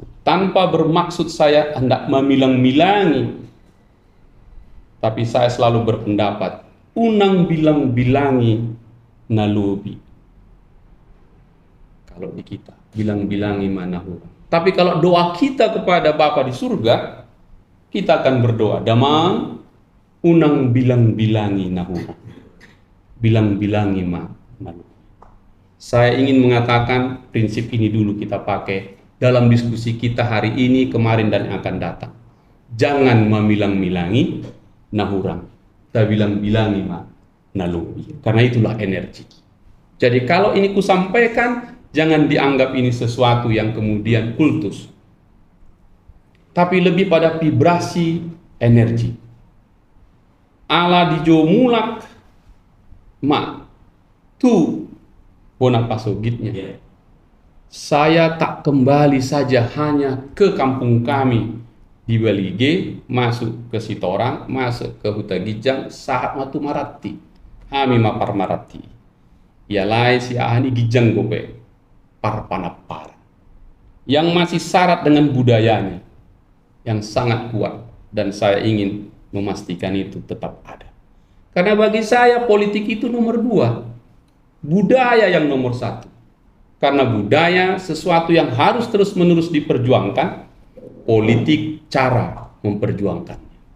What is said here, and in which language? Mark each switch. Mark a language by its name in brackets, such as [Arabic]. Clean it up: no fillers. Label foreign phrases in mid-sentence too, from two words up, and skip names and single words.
[Indonesian] Tanpa bermaksud saya hendak memilang-milangi, tapi saya selalu berpendapat [Batak Toba] unang bilang-bilangi nalobi. [Indonesian] Kalau di kita, [Batak Toba] bilang-bilangi manahura. [Indonesian] Tapi kalau doa kita kepada Bapa di surga, kita akan berdoa, [Batak Toba] damang unang bilang-bilangi nahura. Bilang-bilangi nalobi. [Indonesian] Saya ingin mengatakan prinsip ini dulu kita pakai dalam diskusi kita hari ini, kemarin, dan yang akan datang. Jangan memilang-milangi nahurang, [Batak Toba] kita bilang-bilangi nalobi. [Indonesian] Karena itulah energi. Jadi kalau ini kusampaikan, jangan dianggap ini sesuatu yang kemudian kultus, tapi lebih pada vibrasi energi. [Batak Toba] Ala dijomulak tu bonapasogitnya. [Indonesian] Saya tak kembali saja hanya ke kampung kami di Balige, masuk ke Sitorang, masuk ke Hutagijang, saat [Batak Toba] matu marati, [Indonesian] kami [Batak Toba] mapar marati. Ialai si ahani gijang gope parpanapar [Indonesian] yang masih syarat dengan budayanya yang sangat kuat, dan saya ingin memastikan itu tetap ada. Karena bagi saya politik itu nomor 2, budaya yang nomor 1. Karena budaya sesuatu yang harus terus-menerus diperjuangkan, politik cara memperjuangkannya.